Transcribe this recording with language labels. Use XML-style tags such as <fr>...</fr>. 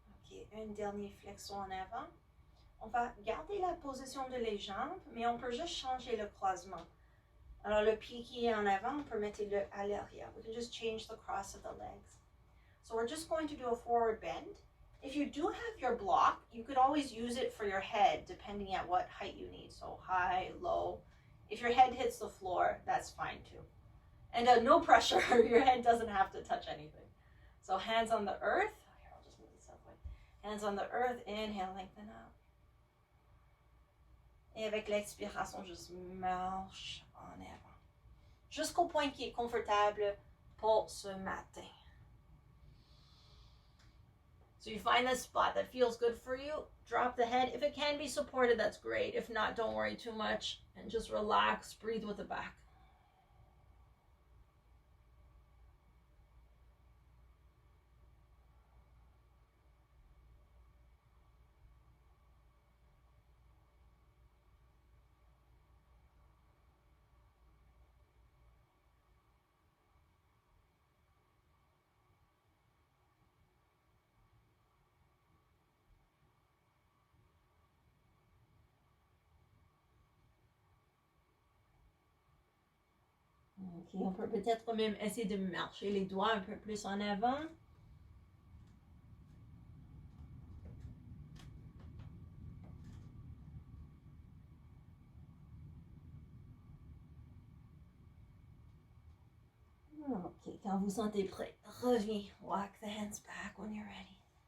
<fr>et une dernière flexion en avant. On va garder la position de les jambes, mais on peut juste changer le croisement. Alors le pied qui est en avant, on peut mettre le à l'arrière.</fr> <en>We can just change the cross of the legs. So we're just going to do a forward bend. If you do have your block, you could always use it for your head, depending at what height you need. So high, low. If your head hits the floor, that's fine too. And no pressure, your head doesn't have to touch anything. So hands on the earth. Here, I'll just move this up. Hands on the earth, inhale, lengthen out.</en> <fr>Et avec l'expiration, juste marche en avant. Jusqu'au point qui est confortable pour ce matin.</fr> <en>So you find the spot that feels good for you, drop the head. If it can be supported, that's great. If not, don't worry too much and just relax, breathe with the back.</en> <fr>Ok, on peut peut-être même essayer de marcher les doigts un peu plus en avant. Ok, quand vous sentez prêt, reviens.</fr> <en>Walk the hands back when you're ready.</en>